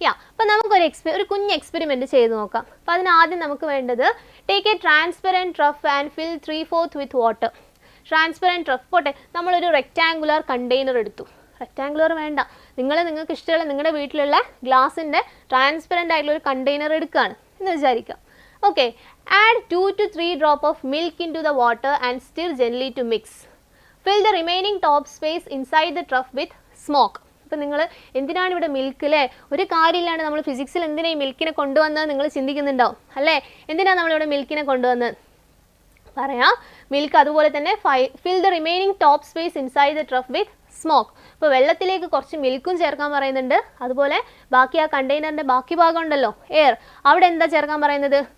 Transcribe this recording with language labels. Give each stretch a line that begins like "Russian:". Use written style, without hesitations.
Malayalam: അപ്പോൾ നമുക്കൊരു കുഞ്ഞ് എക്സ്പെരിമെൻറ്റ് ചെയ്ത് നോക്കാം. അപ്പോൾ അതിനാദ്യം നമുക്ക് വേണ്ടത്
English: Take A transparent rough and fill 3/4 with water.
Malayalam: Transparent rough പോട്ടെ, നമ്മളൊരു റെക്റ്റാങ്കുലർ കണ്ടെയ്നർ എടുത്തു. റെക്റ്റാങ്കുലർ വേണ്ട, നിങ്ങൾക്ക് ഇഷ്ടമുള്ള നിങ്ങളുടെ വീട്ടിലുള്ള ഗ്ലാസിൻ്റെ ട്രാൻസ്പെറൻ്റ് ആയിട്ടുള്ള ഒരു കണ്ടെയ്നർ എടുക്കുകയാണ് എന്ന് വിചാരിക്കാം.
English: Okay, add 2 to 3 drops of milk into the water and stir gently to mix. Fill the remaining top space inside the trough with smoke.
Malayalam: അപ്പോൾ നിങ്ങൾ എന്തിനാണ് ഇവിടെ മിൽക്ക് അല്ലേ? ഒരു കാര്യമില്ലാണ്ട് നമ്മൾ ഫിസിക്സിൽ എന്തിനാണ് ഈ മിൽക്കിനെ കൊണ്ടുവന്നത് നിങ്ങൾ ചിന്തിക്കുന്നുണ്ടാവും അല്ലേ? എന്തിനാണ് നമ്മളിവിടെ മിൽക്കിനെ കൊണ്ടുവന്നത്? പറയാം. മിൽക്ക് അതുപോലെ തന്നെ
English: Fill the remaining top space inside the trough with smoke.
Malayalam: ഇപ്പോൾ വെള്ളത്തിലേക്ക് കുറച്ച് മിൽക്കും ചേർക്കാൻ പറയുന്നുണ്ട്. അതുപോലെ ബാക്കി ആ കണ്ടെയ്നറിൻ്റെ ബാക്കി ഭാഗം ഉണ്ടല്ലോ എയർ, അവിടെ എന്താ ചേർക്കാൻ പറയുന്നത്?